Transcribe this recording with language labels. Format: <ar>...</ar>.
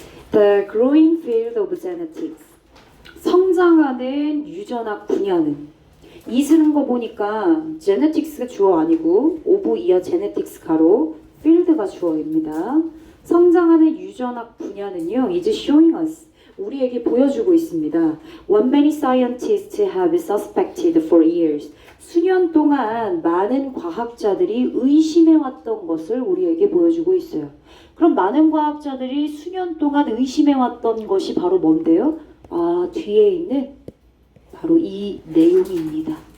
<en>The growing field of genetics.</en> <ko>성장하는 유전학 분야는. 이 쓰는 거 보니까 genetics가 주어 아니고 of 이어 genetics 가로 field가 주어입니다. 성장하는 유전학 분야는요.</ko> <en>is showing us.</en> <ko>우리에게 보여주고 있습니다.</ko> <en>What many scientists have suspected for years.</en> <ko>수년 동안 많은 과학자들이 의심해왔던 것을 우리에게 보여주고 있어요. 그럼 많은 과학자들이 수년 동안 의심해왔던 것이 바로 뭔데요? 뒤에 있는 바로 이 내용입니다.</ko>